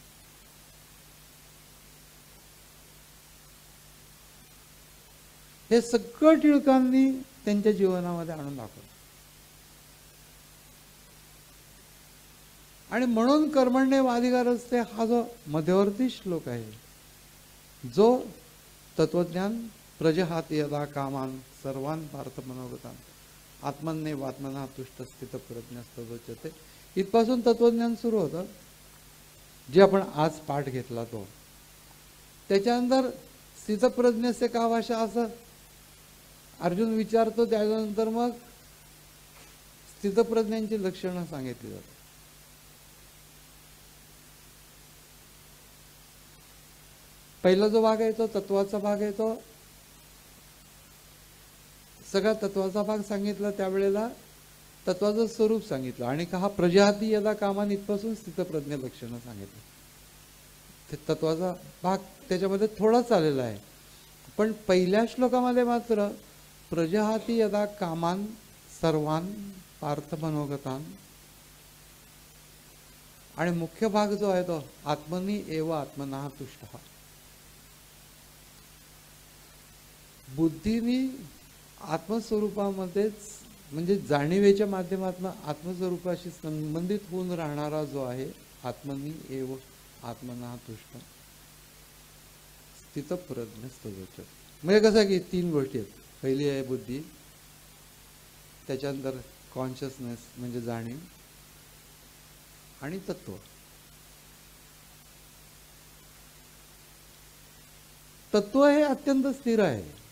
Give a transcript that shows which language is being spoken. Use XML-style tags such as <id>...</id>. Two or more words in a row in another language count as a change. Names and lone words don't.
<mr>हे सगळं टिळकांनी त्यांच्या जीवनामध्ये आणून दाखवलं. आणि म्हणून कर्मण्येवाधिकारस्ते हा जो मध्यवर्ती श्लोक आहे, जो तत्वज्ञान</mr> <sa>प्रजहाती यदा कामान सर्वान पार्थ मनोगतान आत्मन्येवात्मना तुष्ट स्थित प्रज्ञस्तदोच्यते,</sa> <mr>इथपासून तत्वज्ञान सुरू होतं, जे आपण आज पाठ घेतला तो. त्याच्यानंतर</mr> <sa>स्थितप्रज्ञस्य का भाषा</sa> <mr>असं अर्जुन विचारतो. त्याच्यानंतर मग स्थितप्रज्ञांची लक्षणं सांगितली जातात. पहिला जो भाग आहे तो तत्वाचा भाग आहे, तो सगळा तत्वाचा भाग सांगितला. त्यावेळेला तत्वाचं स्वरूप सांगितलं आणि हा</mr> <sa>प्रजाती यदा कामान</sa> <mr>इथपासून स्थितप्रज्ञ लक्षणं सांगितलं. तत्वाचा भाग त्याच्यामध्ये थोडाच आलेला आहे, पण पहिल्या श्लोकामध्ये मात्र</mr> <sa>प्रजहाती यदा कामान सर्वान पार्थ मनोगतान,</sa> <mr>आणि मुख्य भाग जो आहे तो</mr> <sa>आत्मनी एव आत्मना तुष्ट.</sa> <mr>बुद्धीनी आत्मस्वरूपामध्येच म्हणजे जाणीवेच्या माध्यमातून आत्मस्वरूपाशी संबंधित होऊन राहणारा जो आहे,</mr> <sa>आत्मनी एव आत्मना तुष्ट स्थितप्रज्ञस्तदोच्यते.</sa> <mr>म्हणजे कसं की तीन गोष्टी आहेत. पहिली आहे बुद्धी, त्याच्यानंतर कॉन्शियसनेस म्हणजे जाणीव, आणि तत्व. तत्व हे अत्यंत स्थिर आहे.</mr>